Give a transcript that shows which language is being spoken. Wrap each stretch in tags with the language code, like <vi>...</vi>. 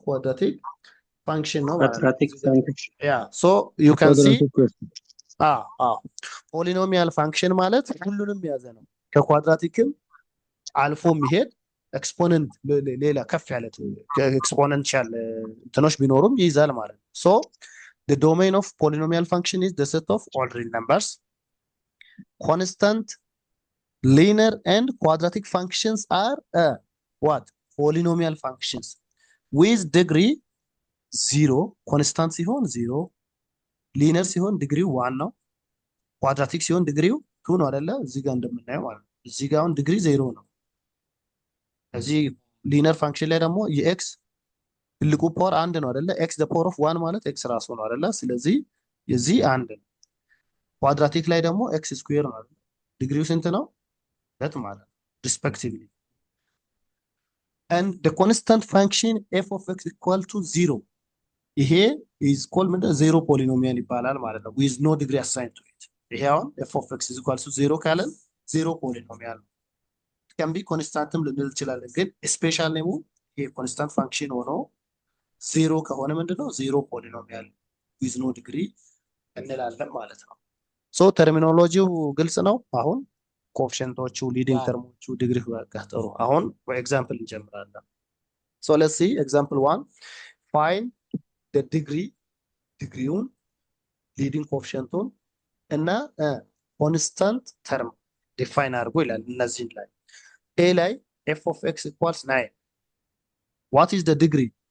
<am>ኳድራቲክ ፋንክሽን ነው ማለት ነው። ያ</am> <en>so you can see</en> <am>ፖሊኖሚያል ፋንክሽን ማለት ሁሉንም የያዘ ነው። ከኳድራቲክም አልፎ የሚሄድ ኤክስፖነንት ሌላ ከፍ ያለ ኤክስፖነንሻል እንትኖች ቢኖሩም ይይዛል ማለት ነው።</am> <en>so the domain of polynomial function is the set of all real numbers. Constant, linear and quadratic functions are what? Polynomial functions with degree 0.</en> <am>constant ሲሆን 0 linear ሲሆን ዲግሪው 1 ነው። quadratic ሲሆን ዲግሪው 2 ነው አይደለ? እዚህ ጋር እንደምናየው ማለት ነው። እዚህ ጋር አሁን ዲግሪ 0 ነው። እዚህ linear function ላይ ደግሞ የኤክስ ትልቁ ፓወር 1 ነው አይደለ?</am> <en>x the power of 1</en> <am>ማለት x ራሱ ነው አይደለ? ስለዚህ የዚህ 1 ነው። ኳድራቲክ ላይ ደግሞ x ስኩዌር ነው አይደል? ዲግሪው ስንት ነው? 2 ማለት ነው respectively.</am> <en>and the constant function f of x equal to 0</en> <am>ይሄ</am> <en>is called</en> <am>ምንድን ነው? ዜሮ ፖሊኖሚያል ይባላል ማለት ነው</am> <en>with no degree assigned to it።</en> <am>ይሄ አሁን</am> <en>f of x is equal to 0</en> <am>ካለን ዜሮ ፖሊኖሚያል ነው።</am> <en>can be</en> <am>ኮንስታንትም ልንል እንችላለን፣ ግን ስፔሻል ኔሙ ይሄ ኮንስታንት ፋንክሽን ሆኖ ዜሮ ከሆነ ምንድነው? ዜሮ ፖሊኖሚያል</am> <en>with no degree</en> <am>እንላለን ማለት ነው። ሶ ተርሚኖሎጂው ግልጽ ነው። አሁን ኮኤፊሺየንቶቹ ሊዲንግ ተርሞቹ ዲግሪ ጋር አሁን በኤግዛምፕል እንጀምራለን።</am> <en>ሶ ሌትስ ሲ ኤግዛምፕል 1 find the</en> <am>ዲግሪውን ሊዲንግ ኮኤፊሺየንቱን እና ኮንስታንት ተርም ዲፋይን አድርጎ ይላል። እነዚህን ላይ ኤ ላይ</am> <en>f of x equals 9 what is the degree?</en>